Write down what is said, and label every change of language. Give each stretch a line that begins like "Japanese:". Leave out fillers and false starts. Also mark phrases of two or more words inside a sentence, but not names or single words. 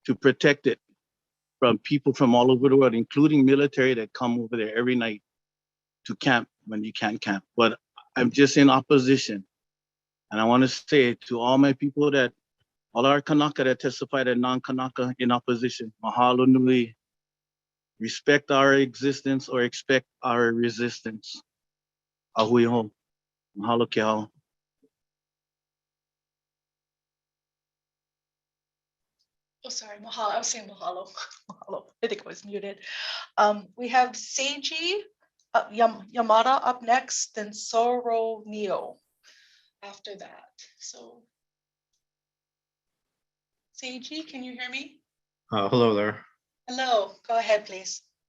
English: to protect it from people from all over the world, including military that come over there every night to camp when you can't camp. But I'm just in opposition. And I want to say to all my people that, all our Kanaka that testified and non-Kanaka in opposition,
Hawaiian: mahalo nui,
English: respect our existence or expect our resistance.
Hawaiian: Ahui ho, mahalo ke ao.
English: Oh, sorry, mahalo. I was saying mahalo. Mahalo. I think I was muted. We have Seiji Yamada up next, then Soro Neo after that. So, Seiji, can you hear me? Hello there. Hello. Go ahead, please.